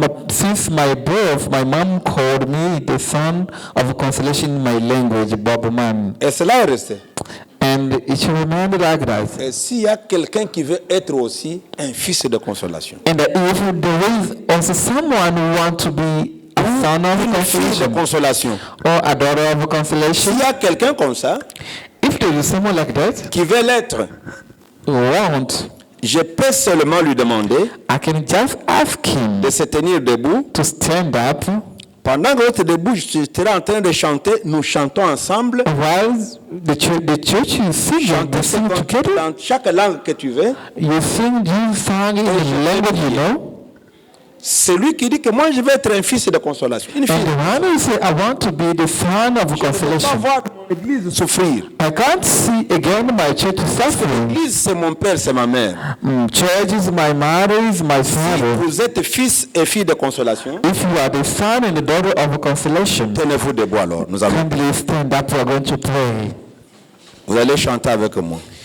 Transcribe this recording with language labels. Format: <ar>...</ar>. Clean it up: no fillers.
<en>since my birth, my mom called me the son of consolation in my language, Babuman.</en> <fr>Et cela est resté.</fr> <en>And it remained like that.</en> <fr>Et s'il y a quelqu'un qui veut être aussi un fils de consolation,</fr> <en>And if there is also someone who wants to be a son of</en> <fr>une fille de</fr> <en>consolation</en> <fr>consolation,</fr> <en>or a daughter of consolation,</en> <fr>s'il y a quelqu'un comme ça</fr> <en>if there is someone like that</en> <fr>qui veut l'être,</fr> <en>who wants,</en> <fr>je peux seulement lui demander</fr> <en>I can just ask him</en> <fr>de se tenir debout.</fr> <en>to stand up</en> <fr>Pendant que l'autre debout, je serai en train de chanter, nous chantons ensemble.</fr> <en>while the church is singing. They sing together.</en> <fr>Dans chaque langue que tu veux.</fr> <en>You sing this song in the language you know.</en> <fr>Celui qui dit que moi je veux être un fils de consolation. Une fille.</fr> <en>And the one who say, I want to be the son of</en> <fr>Je ne veux pas</fr> <en>consolation.</en> <fr>voir mon église souffrir.</fr> <en>I can't see again my church suffering.</en> <fr>L'église c'est mon père, c'est ma mère.</fr> <en>Church is my mother, is my father.</en> <fr>Vous êtes fils et fille de consolation.</fr> <en>If you are the son and the daughter of consolation,</en> <fr>Tenez-vous debout alors. Nous allons.</fr> <en>kindly stand up. We are going to pray.</en> <fr>Vous allez chanter avec moi.</fr>